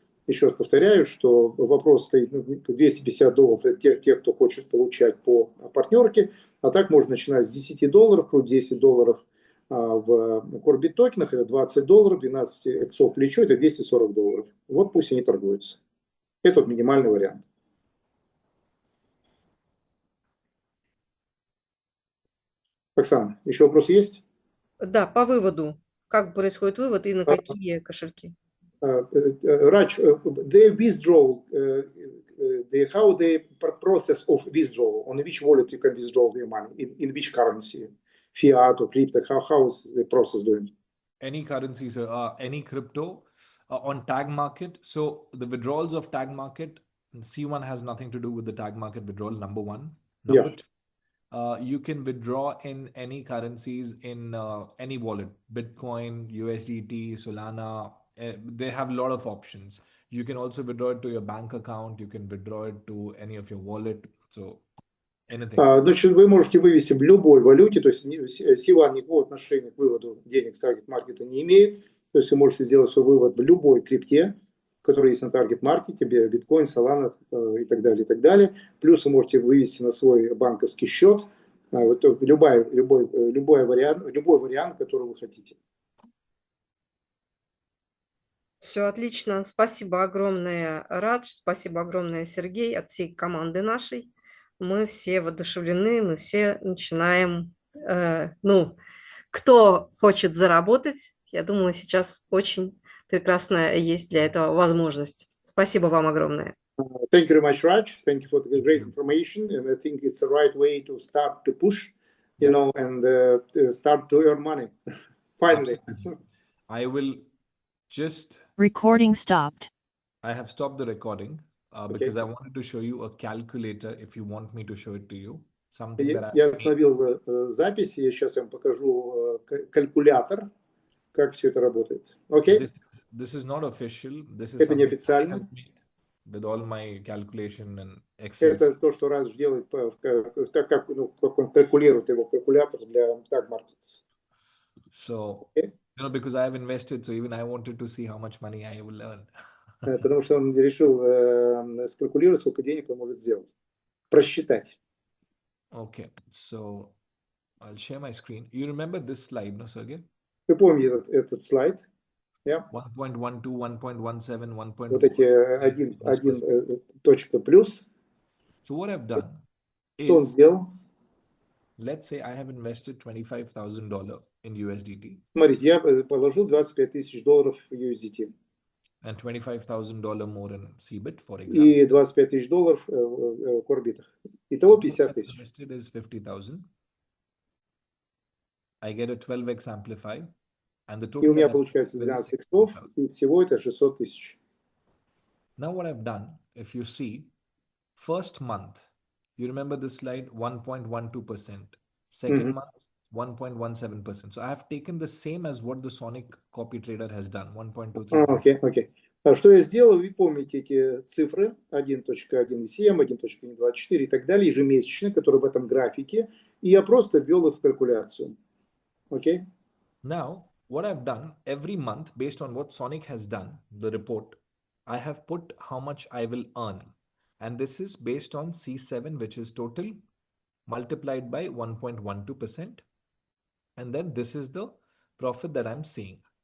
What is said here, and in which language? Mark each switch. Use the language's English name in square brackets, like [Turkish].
[Russian] Еще раз повторяю, что вопрос стоит, $250 это те, кто хочет получать по партнерке, а так можно начинать с $10, плюс $10 в CORBIT токенах, это $20, 12 иксов плечо, это $240. Вот пусть они торгуются. Это вот минимальный вариант. Оксана, еще вопросы есть? Да, по выводу. Как происходит вывод и на какие кошельки? [English] Raj, the withdrawal, how the process of withdrawal, on which wallet you can withdraw your money, in which currency, fiat or crypto, how is the process doing? Any currencies, any crypto on tag market. So the withdrawals of tag market, C1 has nothing to do with the tag market withdrawal, number one. Number two, you can withdraw in any currencies in any wallet, Bitcoin, USDT, Solana. They have a lot of options. You can also withdraw it to your bank account. You can withdraw it to any of your wallet. So anything. [Russian] Значит, вы можете вывести в любой валюте, то есть C1 никакого отношения к выводу денег с таргет-маркета не имеет. То есть вы можете сделать свой вывод в любой крипте, который есть на таргет-маркете, биткоин, Solana и так далее, и так далее. Плюс вы можете вывести на свой банковский счет вот любой вариант, который вы хотите. Все отлично. Спасибо огромное, Радж. Спасибо огромное, Сергей, от всей команды нашей. Мы все воодушевлены, мы все начинаем. Кто хочет заработать, я думаю, сейчас очень прекрасная есть для этого возможность. Спасибо вам огромное. [English] Thank you very much, Raj. Thank you for the great information. And I think it's the right way to start to push, you know, and to start to earn money. Finally. Absolutely. I will just... Recording stopped. I have stopped the recording because I wanted to show you a calculator if you want me to show it to you. [Russian] Я остановил запись, и сейчас я вам покажу калькулятор, как все это работает. [English] Okay? This is not official. This is [Russian] это не официально. [English] With all my calculation and Excel. [Russian] Это то, что Радж делает, так как он калькулирует его калькулятор для tag markets. [English] So, you know, because I have invested, so even I wanted to see how much money I will earn. [Russian] Потому что он решил скалькулировать, сколько денег он может сделать, просчитать. [English] Okay, so I'll share my screen. You remember this slide, no, Sergey? [Russian] Вы помните этот слайд? 1.12, 1.17, 1.1. Вот эти один точка плюс. [English] So what I've done [Russian] что он сделал? [English] Let's say I have invested $25,000 in USDT. [Russian] Смотрите, я положил $25,000 в USDT. [English] And $25,000 more in CORBIT, for example. [Russian] И $25,000 в CORBIT. Итого 50,000. [English] Invested is 50,000. I get a 12x amplify. And the total. [Russian] И у меня получается 12 иксов, и всего это 600,000. [English] Now what I've done, if you see, first month, you remember this slide, 1.12%. Second month, 1.17%. So I have taken the same as what the Sonic copy trader has done, 1.23. [Russian] Окей. Что я сделал, вы помните эти цифры 1.1.7, 1.1.24 и так далее, ежемесячно, которые в этом графике, и я просто ввел их в калькуляцию. Окей? [English] Now, what I've done, every month, based on what Sonic has done, the report, I have put how much I will earn. And this is based on C7, which is total, multiplied by 1.12%. And then this is the profit that I'm seeing.